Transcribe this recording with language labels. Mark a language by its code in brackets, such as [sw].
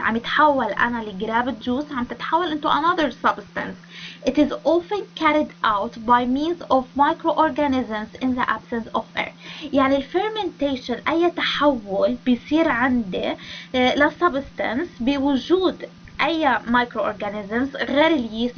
[ar] عم يتحول أنا الجراب الجوس عم تتحول [en] into another substance. It is often carried out by means of microorganisms in the absence of air. [ar] يعني الفيرمنتيشن أي تحول بيصير عندي لسبستانس بوجود أي مايكرو أورجانيزمز غير اليست.